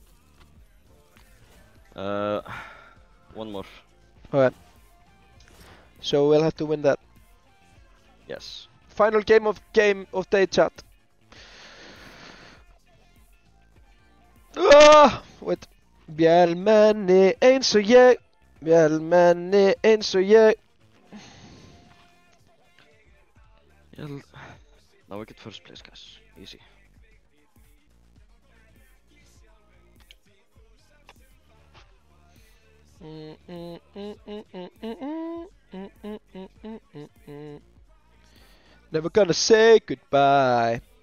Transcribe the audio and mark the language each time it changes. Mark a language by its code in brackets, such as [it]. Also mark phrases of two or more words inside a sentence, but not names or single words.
[en] One more. Okay. So we'll have to win that. Yes. Final game of day, chat. Wait. [is] Vélmenni eins og ég. Vélmenni eins og ég. [en] Now we get first place, guys. Easy. Never gonna say goodbye.